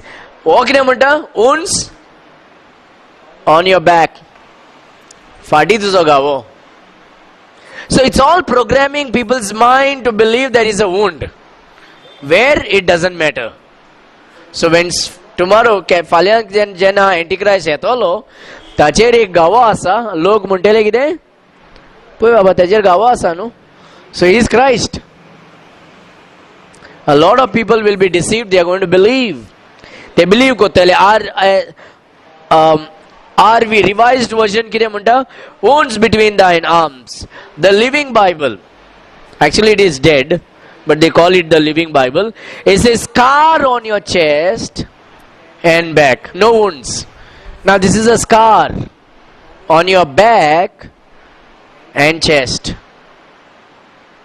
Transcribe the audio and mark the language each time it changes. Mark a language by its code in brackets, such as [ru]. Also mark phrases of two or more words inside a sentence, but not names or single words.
[en] Wounds on your back. [kok] Fadi tuzo gavo. [en] So it's all programming people's mind to believe there is a wound. Where it doesn't matter. So when tomorrow [kok] फाल्यां जेन्ना Antichrist येतलो ताचेर एक गावो आसा लोक म्हणटले कितें पळय बाबा ताचेर गावो आसा न्हू. [en] So he is Christ. A lot of people will be deceived. They are going to believe. They believe कोत्तले RV revised version [kok] कितें म्हणटा? [en] Wounds between thine arms. The Living Bible. Actually it is dead, but they call it the Living Bible. It says scar on your chest and back. No wounds. Now this is a scar on your back and chest.